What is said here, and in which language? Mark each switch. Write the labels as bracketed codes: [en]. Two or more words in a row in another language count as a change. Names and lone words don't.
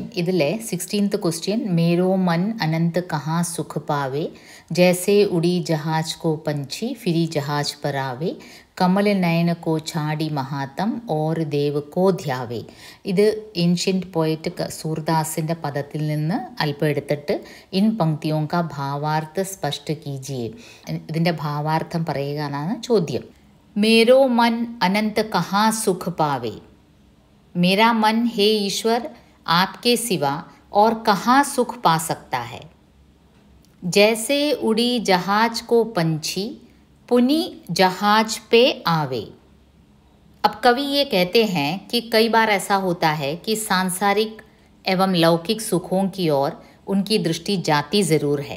[ml] ഇതിലെ 16th ക്വസ്റ്റ്യൻ, [bra] मेरो मन अनत कहाँ सुख पावै, जैसे उड़ि जहाज को पंछी फिरि जहाज पर आवै, कमल नैन को छाँड़ि महातम और देव को ध्यावै. [ml] ഇത് [en] ancient poet [ml] സൂർദാസിൻ്റെ പദത്തിൽ നിന്ന് അല്പം എടുത്തിട്ട് [hi] इन पंक्तियों का भावार्थ स्पष्ट कीजिए, [ml] ഇതിൻ്റെ ഭാവാർത്ഥം പറയുക എന്നാണ് ചോദ്യം. [bra] मेरो मन अनत कहाँ सुख पावै, [hi] मेरा मन हे ईश्वर आपके सिवा और कहाँ सुख पा सकता है. [bra] जैसे उड़ी जहाज को पंछी पुनी जहाज पे आवे. [hi] अब कवि ये कहते हैं कि कई बार ऐसा होता है कि सांसारिक एवं लौकिक सुखों की ओर उनकी दृष्टि जाती ज़रूर है.